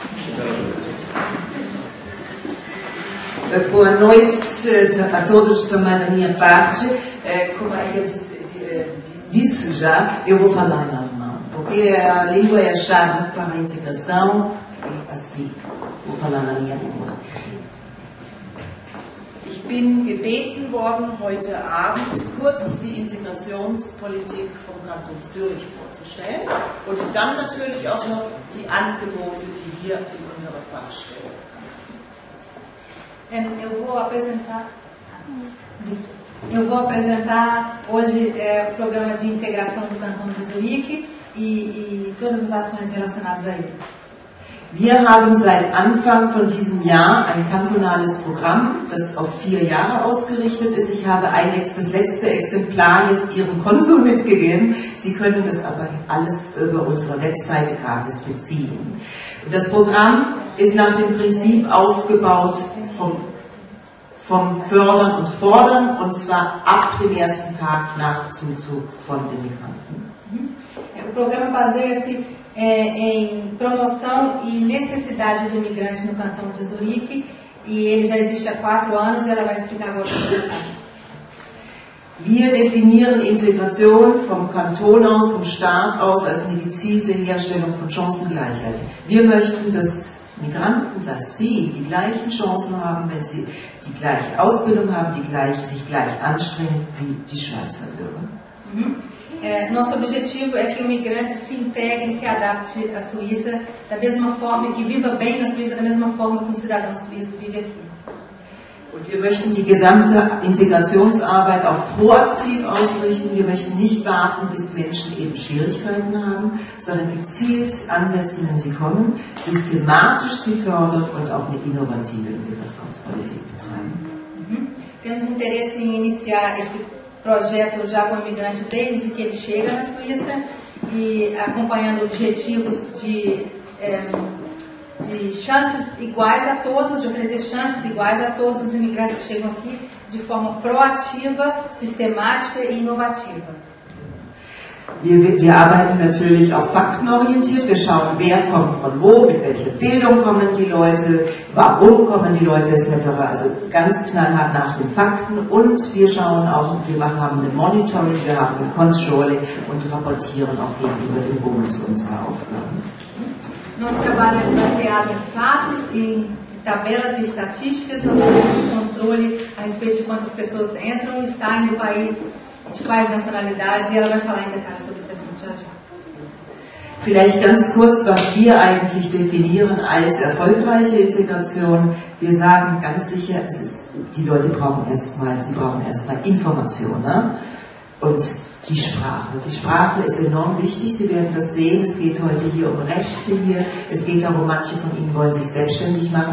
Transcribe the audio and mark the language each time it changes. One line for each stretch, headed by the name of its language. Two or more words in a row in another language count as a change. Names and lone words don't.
Portuguese: Boa noite a todos também da minha parte. Como a Ilha disse já, eu vou falar em alemão, porque a língua é a chave para a integração e assim, vou falar na minha língua.
German: Ich bin gebeten worden, heute Abend kurz die Integrationspolitik vom Kanton Zürich vorzustellen und dann natürlich auch noch die Angebote, die wir in unserer Fachstelle haben.
Portuguese: Eu vou apresentar hoje o programa de integração do Cantão de Zurique e todas as ações relacionadas a ele.
German: Wir haben seit Anfang von diesem Jahr ein kantonales Programm, das auf 4 Jahre ausgerichtet ist. Ich habe das letzte Exemplar jetzt Ihrem Konsul mitgegeben. Sie können das aber alles über unsere Webseite gratis beziehen. Und das Programm ist nach dem Prinzip aufgebaut vom Fördern und Fordern, und zwar ab dem ersten Tag nach Zuzug von den Migranten.
Portuguese: O programa baseia-se em promoção e necessidade do imigrante no cantão de Zurique, e ele já existe há 4 anos e ela vai explicar agora os detalhes.
German: Wir definieren Integration vom Kanton aus, vom Staat aus, als eine gezielte Herstellung von Chancengleichheit. Wir möchten, dass Migranten, dass sie die gleichen Chancen haben, wenn sie die gleiche Ausbildung haben, sich gleich anstrengen wie die Schweizer Bürger.
Portuguese: Nosso objetivo é que o migrante se integre e se adapte à Suíça da mesma forma, que viva bem na Suíça da mesma forma que um cidadão suíço vive aqui.
German: Und wir möchten die gesamte Integrationsarbeit auch proaktiv ausrichten. Wir möchten nicht warten, bis Menschen eben Schwierigkeiten haben, sondern gezielt ansetzen, wenn sie kommen, systematisch sie fördern und auch eine innovative Integrationspolitik betreiben.
Portuguese: Temos interesse em iniciar esse projeto já com o imigrante desde que ele chega na Suíça e acompanhando objetivos de chances iguais a todos, de oferecer chances iguais a todos os imigrantes que chegam aqui de forma proativa, sistemática e inovativa.
German: Wir arbeiten natürlich auch faktenorientiert. Wir schauen, wer kommt von wo, mit welcher Bildung kommen die Leute, warum kommen die Leute etc. Also ganz knallhart nach den Fakten, und wir schauen auch, wir haben ein Monitoring, wir haben ein Controlling und rapportieren auch gegenüber dem Bund unsere Aufgaben.
Portuguese: Nosso trabalho é baseado em fatos e em tabelas e estatísticas. Nós temos um controle a respeito de quantas pessoas entram e saem do país, de quais nacionalidades, e ela vai falar em detalhes sobre esse assunto já já.
German: Vielleicht ganz kurz, was wir eigentlich definieren als erfolgreiche Integration. Wir sagen ganz sicher, die Leute brauchen erstmal Information, ne? Und die Sprache. Die Sprache ist enorm wichtig, Sie werden das sehen, es geht heute hier um Rechte hier, es geht darum, manche von Ihnen wollen sich selbstständig machen.